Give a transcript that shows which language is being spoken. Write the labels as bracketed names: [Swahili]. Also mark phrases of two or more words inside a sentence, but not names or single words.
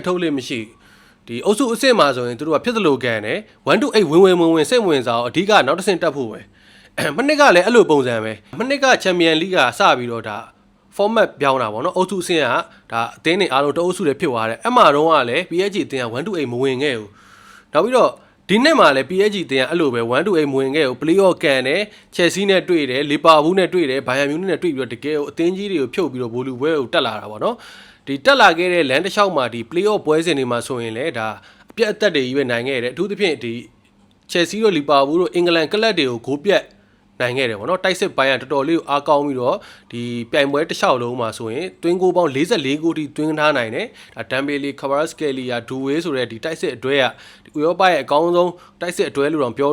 [Burmese] ထုတ်လို့မရှိဒီအုပ်စုအစ်စ်မှာဆိုရင်သူတို့ကဖြစ်သလိုကန်တယ်1-8ဝင်စိတ်ဝင်စားအောင်အဓိကနောက်တစ်ဆင့်တက်ဖို့ပဲမနှစ်ကလည်းအဲ့လိုပုံစံ ပဲမနှစ်ကချန်ပီယံလိကစပြီးတော့ဒါ format ပြောင်းတာပေါ့နော်အုပ်စုအဆင့်ကဒါအသင်းတွေအားလုံးတအုပ်စုတွေဖြစ်သွားတယ်အမှတော့ကလည်း PSG အသင်းက1-8မဝင်ခဲ့ဘူးနောက်ပြီးတော့ဒီနှစ်မှာလည်း PSG အသင်းကအဲ့လိုပဲ1-8မဝင်ခဲ့ဘူး play-off ကန်တယ် Chelsea နဲ့တွေ့တယ်လီဗာပူးနဲ့တွေ့တယ်ဘိုင်ယန်မြူးနစ်နဲ့တွေ့ပြီးတော့တကယ်ကိုအသင်းကြီးတွေကိုဖြုတ်ပြီးတော့ဘိုလူပွဲကိုတက်လာတာပေါ့နော်ဒီတက်လာခဲ့တဲ့လမ်းတစ်လျှောက်မှာဒီ play-off ပွဲစဉ်တွေမှာဆိုရင်လည်း ဒါအပြတ်အသက်တွေကြီးပဲနိုင်ခဲ့တယ်အထူးသဖြင့်ဒီ Chelsea တို့လီဗာပူးတို့အင်္ဂလန်ကလပ်တွေကိုဂိုးပြတ်နိုင်ခဲ့တယ်ဗောနော်တိုက်စစ်ပိုင်းကတော်တော်လေးကိုအားကောင်းပြီးတော့ဒီပြိုင်ပွဲတစ်လျှောက်လုံးမှာဆိုရင်တွ င်းကိုပေါင်း44ဂိုးထိတွင်းထားနိုင်တယ်ဒါဒမ်ဘေလီခဗာစကယ်လီယာဒူဝေးဆိုတဲ့ဒီတိုက်စစ်အတွဲကဒီဥရောပရဲ့အကောင်းဆုံးတိုက်စစ်အတွဲလို့တော့ပြော